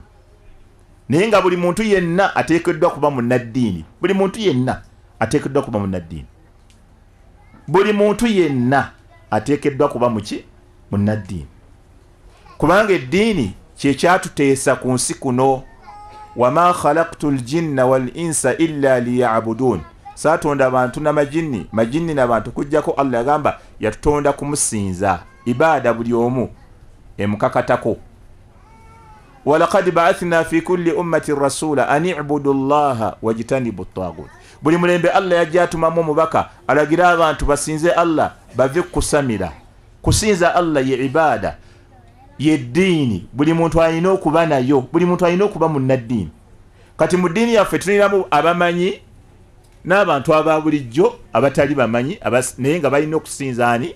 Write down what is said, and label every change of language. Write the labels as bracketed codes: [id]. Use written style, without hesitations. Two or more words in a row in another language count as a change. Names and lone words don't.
[lg] Naye nga buli muntu yenna ateekeddwa kuba munnaddiini. Buli muntu yenna ateekeddwa kuba munnaddiini. Buli muntu yenna ateekeddwa kuba muki? Munnaddiini. Kubanga eddiini kye kyatuteesa ku nsi kuno. [ar] وما خلقت الجن والإنس إلا ليعبدون. [lg] Saatonda abantu n'amajinni, majinni n'abantu kujjako Allah yagamba yatutonda kumusinza. Ibaada buli omu emukakatako. [ar] ولقد بعثنا في كل أمة رسولا أن اعبدوا الله واجتنبوا الطاغوت. [lg] Buli mulembe Allah yajja atumamu omubaka alagira abantu basinze Allah bave kusamira. Kusinza Allah ye ibada, ye ddiini. Buli muntu alina okuba nayo, buli muntu alina okuba munnaddiini. Kati mu ddiini yaffe tulinamu abamanyi n'abantu aba bulijjo abatali bamanyi, naye nga balina okusinza ani?